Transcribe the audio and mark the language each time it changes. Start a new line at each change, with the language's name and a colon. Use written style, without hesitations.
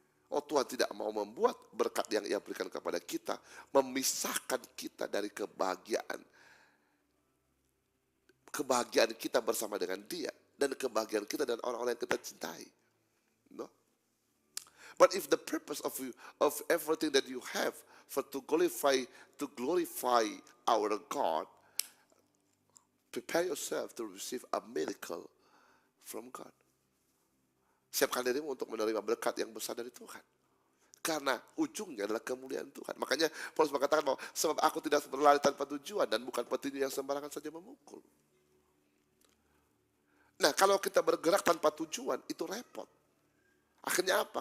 Indonesian: Oh, Tuhan tidak mau membuat berkat yang Ia berikan kepada kita memisahkan kita dari kebahagiaan kita bersama dengan Dia dan kebahagiaan kita dan orang-orang yang kita cintai.
English: No. But if the purpose of everything that you have for to glorify our God, prepare yourself to receive a miracle from God.
Indonesian: Siapkan dirimu untuk menerima berkat yang besar dari Tuhan. Karena ujungnya adalah kemuliaan Tuhan. Makanya Paulus mengatakan bahwa sebab aku tidak berlari tanpa tujuan dan bukan petinju yang sembarangan saja memukul. Nah, kalau kita bergerak tanpa tujuan itu repot. Akhirnya apa?